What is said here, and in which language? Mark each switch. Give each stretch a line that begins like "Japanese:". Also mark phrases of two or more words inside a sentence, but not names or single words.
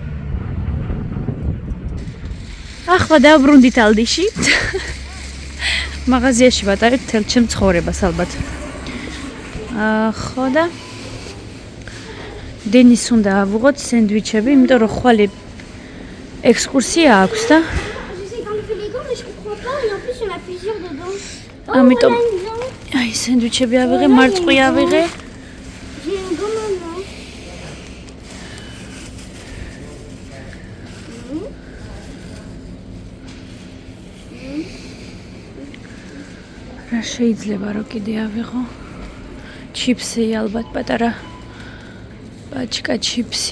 Georgian: ახლა დავბრუნდით ალდიში. მაღაზიაში ვატარებ თელ ჩემ ცხოვრებას ალბათ. ხო და დენის უნდა ავუღოთ სენდვიჩები, იმიტომ რომ ხვალე ექსკურსია აქვს და
French: Je sais quand tu fais les gants, mais je comprends pas. Et en plus, il y en a plusieurs dedans. Oh,
Georgian: ამიტომ
French: voilà une gomme.
Georgian: აი სენდვიჩები ავიღე, მარწყვი ავიღე.
French: J'ai une gomme maintenant.
Georgian: რა შეიძლება რომ კიდე ავიღო? ჩიფსი ალბათ პატარა პაჩკა ჩიფსი.